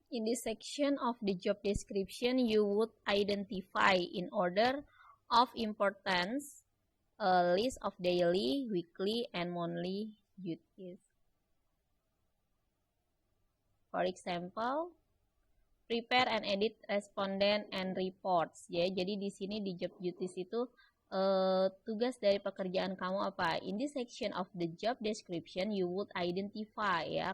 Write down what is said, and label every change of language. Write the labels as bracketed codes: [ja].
[en] In this section of the job description, you would identify in order of importance a list of daily, weekly, and monthly duties. For example, prepare and edit respondent and reports. [id] Ya, jadi di sini di job duties itu tugas dari pekerjaan kamu apa? [en] In this section of the job description, you would identify ya.